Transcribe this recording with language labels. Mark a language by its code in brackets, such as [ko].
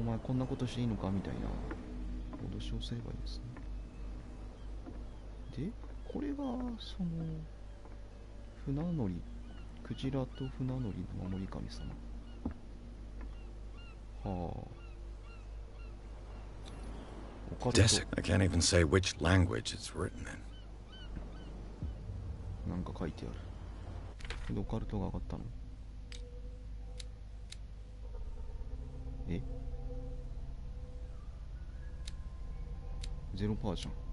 [ja] お前こんなことしていいのかみたいな脅しをすればいいですね。で、これがその船乗り、クジラと船乗りの守り神様。はあ。 Desic. [en] I can't even say which language it's written in. [ja] なんか書いてある。オカルトが上がったの？え？0%じゃん。